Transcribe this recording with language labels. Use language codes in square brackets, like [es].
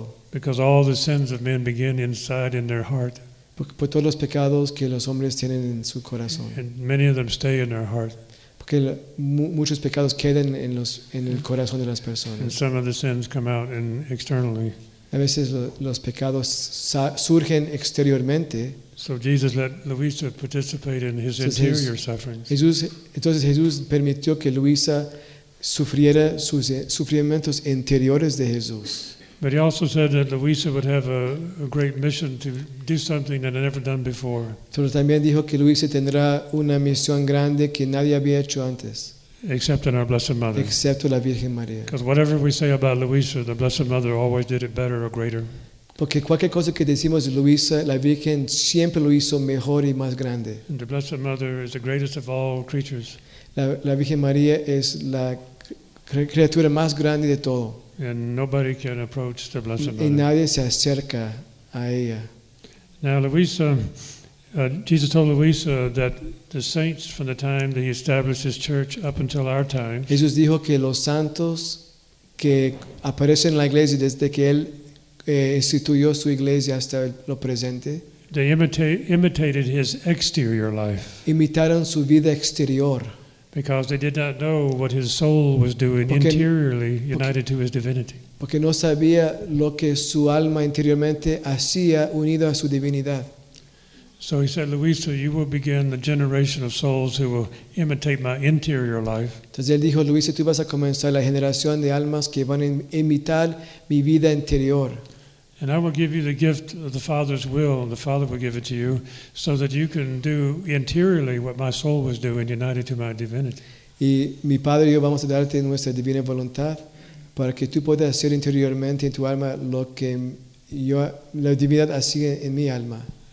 [en] Because all the sins of men begin inside in their heart. [es] Por todos los pecados que los hombres tienen en su corazón. [en] And many of them stay in their heart. [es] Porque muchos pecados quedan en el corazón de las personas. [en] And some of the sins come out in externally. [es] A veces los pecados surgen exteriormente. [en] So Jesus let Luisa participate in his interior sufferings. [es] Entonces Jesús permitió que Luisa sufriera sus sufrimientos interiores de Jesús. [en] But he also said that Luisa would have a great mission to do something that had never done before. [es] Pero también dijo que Luisa tendrá una misión grande que nadie había hecho antes. [en] Except in our Blessed Mother. [es] Excepto la Virgen María. [en] Because whatever we say about Luisa, the Blessed Mother always did it better or greater. [es] Porque cualquier cosa que decimos de Luisa, la Virgen siempre lo hizo mejor y más grande. [en] And the Blessed Mother is the greatest of all creatures. [es] La Virgen María es la criatura más grande de todo. [en] And nobody can approach the Blessed Mother. [es] Y nadie se acerca a ella. [en] Now Luisa, Jesus told Luisa that the saints from the time that he established his church up until our time. [es] Jesús dijo que los santos que aparecen en la iglesia desde que él instituyó su iglesia hasta lo presente. [en] They imitated his exterior life. [es] Imitaron su vida exterior. [en] Because they did not know what his soul was doing [es] porque, [en] interiorly united [es] porque, [en] to his divinity. [es] Porque no sabía lo que su alma interiormente hacía unido a su divinidad. [en] So he said, Luisa, you will begin the generation of souls who will imitate my interior life. [es] Entonces él dijo, Luisa, tú vas a comenzar la generación de almas que van a imitar mi vida interior. [en] And I will give you the gift of the Father's will, the Father will give it to you, so that you can do interiorly what my soul was doing, united to my divinity. [es] Y mi Padre y yo vamos a darte nuestra divina voluntad para que tú puedas hacer interiormente en tu alma lo que yo, la divinidad hacía en mi alma.